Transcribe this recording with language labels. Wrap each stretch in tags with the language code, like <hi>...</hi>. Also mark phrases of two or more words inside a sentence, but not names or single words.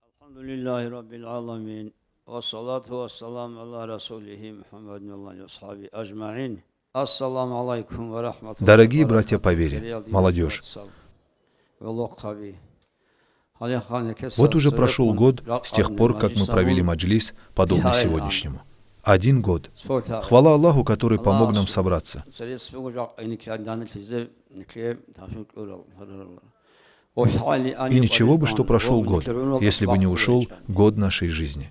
<ar>الحمد لله رب العالمين. والصلاة والسلام على رسوله محمد وعلى أصحابه أجمعين. السلام عليكم ورحمة الله.</ar> <ru>Дорогие братья по вере, молодежь, вот уже прошел год с тех пор, как мы провели маджлис, подобный сегодняшнему. 1 год. Хвала Аллаху, который помог нам собраться. И ничего бы, что прошел год, если бы не ушел год нашей жизни.</ru>